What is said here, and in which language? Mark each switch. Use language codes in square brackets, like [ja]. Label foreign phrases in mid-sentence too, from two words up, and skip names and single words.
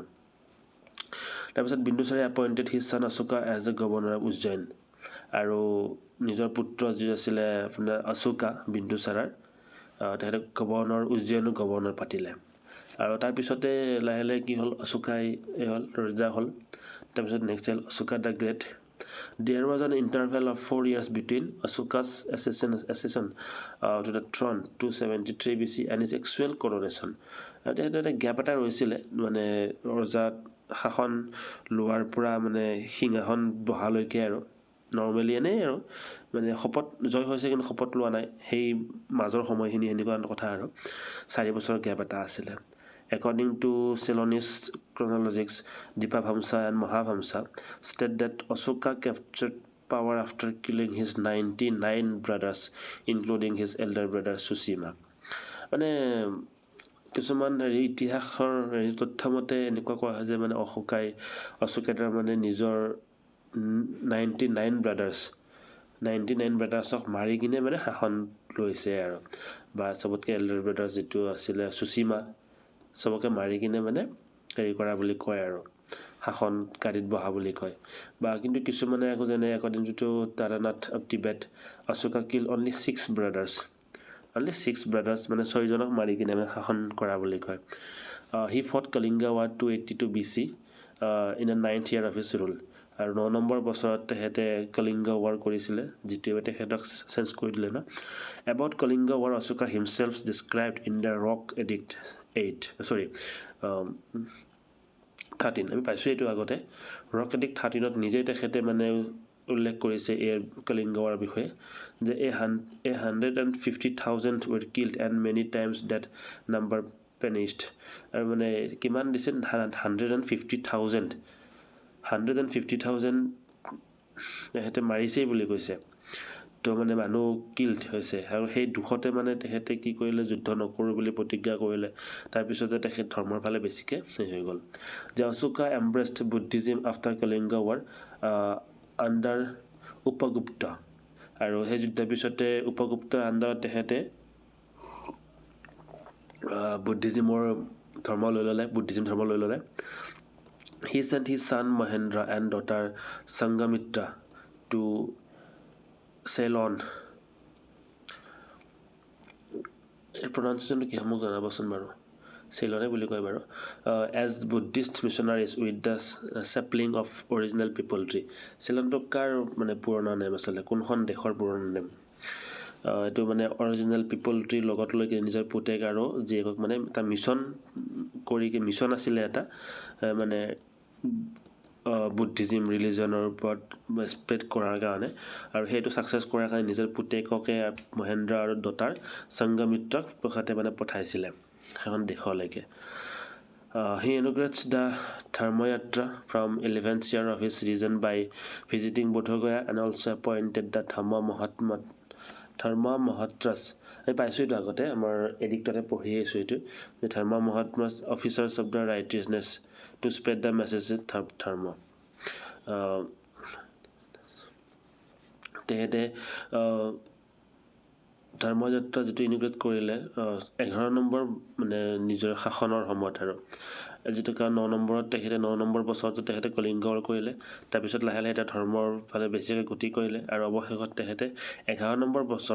[as] তাৰপিছত বিন্দুচাৰাই [en] appointed his son Ashoka as a governor of Ujjain, [as] আৰু নিজৰ পুত্ৰ যি আছিলে আপোনাৰ অশোকা বিন্দুচাৰাৰ, তেখেতে উজ্জয়নৰ গভৰ্ণৰ পাতিলে। আৰু তাৰপিছতে লাহে লাহে কি হ'ল, অশোকাই ৰজা হ'ল। তাৰপিছত নেক্সট হ'ল অশোকা দ্য গ্ৰেট। [en] There was an interval of 4 years between Ashoka's accession to the throne 273 BC and his actual coronation. [as] তেখেতে এটা গেপ এটা ৰৈছিলে, মানে ৰজা শাসন লোৱাৰ পৰা মানে সিংহাসন বহালৈকে, আৰু নৰ্মেলি এনেই আৰু মানে শপত জয় হৈছে কিন্তু শপত লোৱা নাই, সেই মাজৰ সময়খিনি এনেকুৱা কথা আৰু 4 বছৰৰ গেপ এটা আছিলে। [en] According to Ceylonese chronologists, Dipavamsa and Mahavamsa state that Ashoka captured power after killing his 99 brothers, including his elder brother Sushima. [as] মানে কিছুমান হেৰি ইতিহাসৰ হেৰি তথ্য মতে এনেকুৱা কোৱা হয় যে মানে অশোকাই মানে নিজৰ 99 ব্ৰাদাৰ্ছক মাৰি কিনে মানে শাসন লৈছে, আৰু বা চবতকৈ [en] elder brothers [as] যিটো আছিলে সুচিমা, চবকে মাৰি কিনে মানে হেৰি কৰা বুলি কয়, আৰু শাসনকাৰীত বহা বুলি কয়। বা কিন্তু কিছুমানে আকৌ যেনে [en] according to Taranath of Tibet, Ashoka kill only 6 brothers, [as] মানে 6জনক মাৰি কিনে মানে শাসন কৰা বুলি কয়। [en] he fought Kalinga war 282 BC ইন দ্য 9th year of his rule। [as] আৰু 9 নম্বৰ বছৰত তেখেতে কলিংগ ৱাৰ কৰিছিলে, যিটোৱে তেখেতক চেঞ্জ কৰি দিলে ন। [en] about Kalinga war Ashoka himself described in the rock edict 13. [as] আমি পাইছোঁ এইটো আগতে, ৰক এডিক্ট 13ত নিজেই তেখেতে মানে উল্লেখ কৰিছে এই কলিংগ ৱাৰ বিষয়ে, যে [en] 150,000 were killed and many times that number perished। [as] আৰু মানে কিমান দিছে, 150,000 তেখেতে মাৰিছেই বুলি কৈছে তো মানে মানুহ কিল্ড হৈছে আৰু সেই দুখতে মানে তেখেতে কি কৰিলে যুদ্ধ নকৰোঁ বুলি প্ৰতিজ্ঞা কৰিলে তাৰপিছতে তেখেত ধৰ্মৰ ফালে বেছিকৈ হৈ গ'ল যে [en] Ashoka embraced Buddhism after Kalinga war under Upagupta [as] আৰু সেই যুদ্ধৰ পিছতে উপগুপ্তৰ আণ্ডাৰত তেখেতে বুদ্ধিজিম ধৰ্ম লৈ ল'লে [en] He sent his son Mahendra and daughter Sangamitra to Ceylon. [as] এই pronunciation কি মোক জনাবচোন বাৰু Ceylon বুলি কয় বাৰু [en] as Buddhist missionaries with the sapling of original people tree. [as] Ceylon তো কাৰ মানে পুৰণা নাম আছিলে কোনখন দেশৰ পুৰণা নাম এইটো মানে [en] original people tree [as] লগত লৈ নিজৰ পুতেক আৰু জীয়েকক মানে এটা মিছন আছিলে এটা মানে [en] Buddhism religion [as] ওপৰত স্প্ৰেড কৰাৰ কাৰণে আৰু সেইটো ছাকচেছ কৰাৰ কাৰণে নিজৰ পুতেককে মহেন্দ্ৰ আৰু ডটাৰ সংগমিত্ৰক প্ৰসাতে মানে পঠাইছিলে সেইখন দেশলৈকে [en] He inaugurates the Dharmayatra from 11th year of his reign by visiting Bodhgaya and also appointed the Dharma Mahatras [as] এই পাইছোঁ এইটো আগতে আমাৰ এডিক্টতে পঢ়ি আহিছোঁ এইটো যে [en] Dharma Mahatmas officers of the righteousness to spread the message of dharma [as] তেখেতে ধৰ্মযাত্ৰা যিটো ইনিগ্ৰেট কৰিলে 11 নম্বৰ মানে নিজৰ শাসনৰ সময়ত আৰু যিটো কাৰণ 9 নম্বৰত তেখেতে 9 নম্বৰ বছৰতো তেখেতে কলিংগৰ কৰিলে তাৰপিছত লাহে লাহে এটা ধৰ্মৰ ফালে বেছিকৈ গতি কৰিলে আৰু অৱশেষত তেখেতে 11 নম্বৰ বছৰৰ